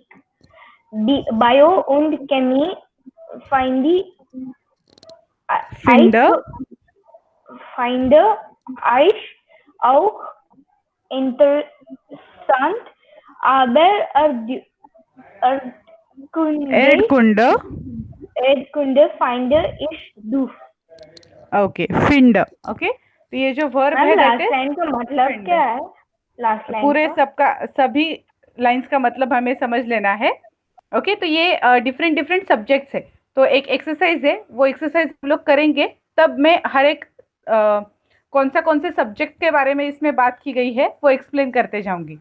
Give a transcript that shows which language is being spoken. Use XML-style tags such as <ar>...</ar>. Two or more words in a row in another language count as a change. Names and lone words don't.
<de>Bio und Chemie finde ich auch interessant, aber Erdkunde Erdkunde finde ich doof.</de> <hi>ओके, फिंड। ओके, तो ये जो वर्ब है that</hi> <en>लास्ट is</en> <hi>लाइन का मतलब</hi> <en>find.</en> <hi>क्या है?</hi> <en>last line</en> <hi>पूरे सबका सभी लाइंस का मतलब हमें समझ लेना है। ओके, तो ये</hi> <en>different different subjects</en> <hi>है। तो एक एक्सरसाइज है, वो एक्सरसाइज हम लोग करेंगे, तब मैं हर एक कौन से सब्जेक्ट के बारे में इसमें बात की गई है वो एक्सप्लेन करते जाऊंगी।</hi>